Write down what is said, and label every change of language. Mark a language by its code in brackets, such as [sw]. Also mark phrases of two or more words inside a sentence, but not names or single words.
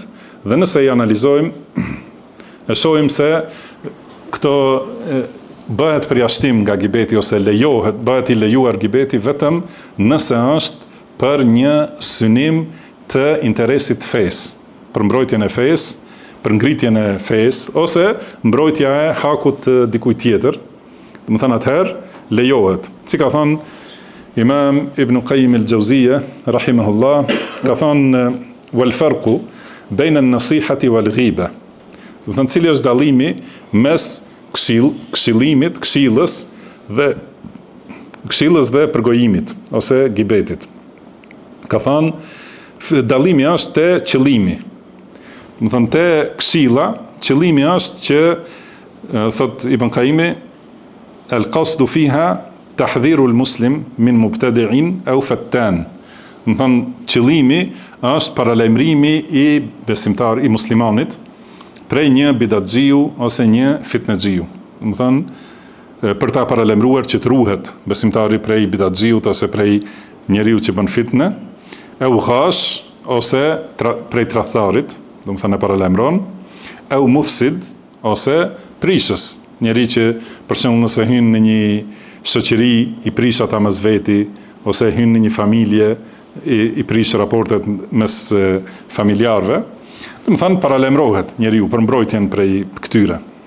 [sq] Dhe nëse i analizojmë, e shohim se këto bëhet përjashtim nga gibeti ose bëhet i lejuar gibeti vetëm nëse është për një synim të interesit të fesë, për mbrojtjen e fesë, për ngritjen e fesë, ose mbrojtja e hakut të dikujt tjetër. Domethënë atëherë lejohet. Si ka thënë Imam Ibn Qayyim al-Jawziyja rahimahullah, ka thënë [ar] والفرق بين النصيحة والغيبة. [sq] Domethënë cili është dallimi mes këshillës dhe përgojimit ose gibetit. Ka thënë dallimi është te qëllimi. Më thënë, te këshilla, qëllimi është që, thot Ibn Qayyimi, [ar] القصد فيها تحذير المسلم من مبتدع أو فتان. [sq] Më thënë, qëllimi është paralajmërimi i besimtar i muslimanit prej një bidatxhiu ose një fitnexhiu. Më thënë, për ta paralajmëruar që të ruhet besimtari prej bidatxhiut ose prej njeriu që bën fitne, [ar] أو غاش [sq] ose prej tradhtarit, do më thënë e paralajmëron, e [ar] أو مفسد, [sq] ose prishës, njeri që për shembull nëse hyn në një shoqëri i prish ata mes veti, ose hyn në një familje i prish raportet mes familjarëve, do më thënë paralajmërohet njeriu për mbrojtjen prej këtyre.